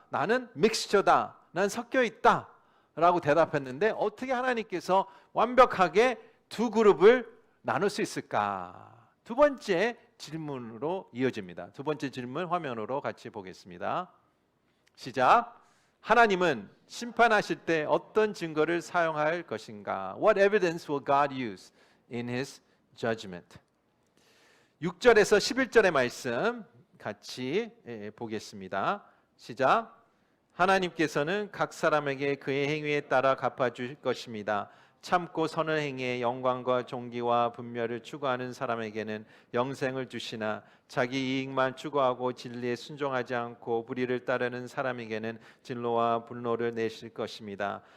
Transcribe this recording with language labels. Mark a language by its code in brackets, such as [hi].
[ko] 나는 믹스처다. 난 섞여 있다. 라고 대답했는데 어떻게 하나님께서 완벽하게 두 그룹을 나눌 수 있을까? 두 번째 질문으로 이어집니다. 두 번째 질문 화면으로 같이 보겠습니다. 시작. 하나님은 심판하실 때 어떤 증거를 사용할 것인가? [en] What evidence will God use in His judgment? [ko] 6절에서 11절의 말씀 같이 보겠습니다. 시작. 하나님께서는 각 사람에게 그의 행위에 따라 갚아주실 것입니다. 참고 선을 행해 영광과 존귀와 분별을 추구하는 사람에게는 영생을 주시나 자기 이익만 추구하고 진리에 순종하지 않고 불의를 따르는 사람에게는 진노와 분노를 내실 것입니다.